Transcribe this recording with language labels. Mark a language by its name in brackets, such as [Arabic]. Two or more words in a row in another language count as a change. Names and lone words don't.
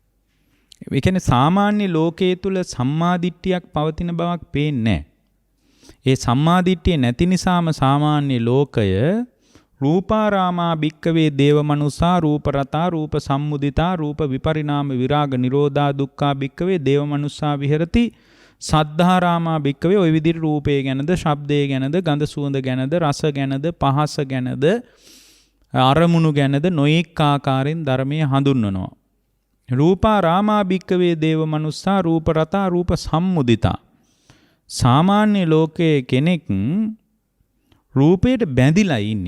[Sinhala] ඒ කියන්නේ සාමාන්‍ය ලෝකයේ තුල සම්මාදිට්ඨියක් පවතින බවක් පේන්නේ නැහැ. ඒ සම්මාදිට්ඨිය නැති නිසාම සාමාන්‍ය ලෝකය [Pali] රූපාරාමා භික්කවේ දේව මනුස්සා රූප රතා රූප සම්මුදිතා රූප විපරිණාම විරාග නිරෝධා දුක්ඛා භික්කවේ දේව මනුස්සා විහෙරති සද්ධාරාමා භික්කවේ [Sinhala] ওই විදිහට රූපය ගැනද ශබ්දය ගැනද ගඳ සුවඳ ගැනද රස ගැනද පහස ගැනද අරමුණු ගැනද නොඑක් ආකාරයෙන් ධර්මයේ හඳුන්වනවා. [Pali] රූපාරාමා භික්කවේ දේව මනුස්සා රූප රතා රූප සම්මුදිතා. [Sinhala] සාමාන්‍ය ලෝකයේ කෙනෙක් රූපයට බැඳිලා ඉන්නේ.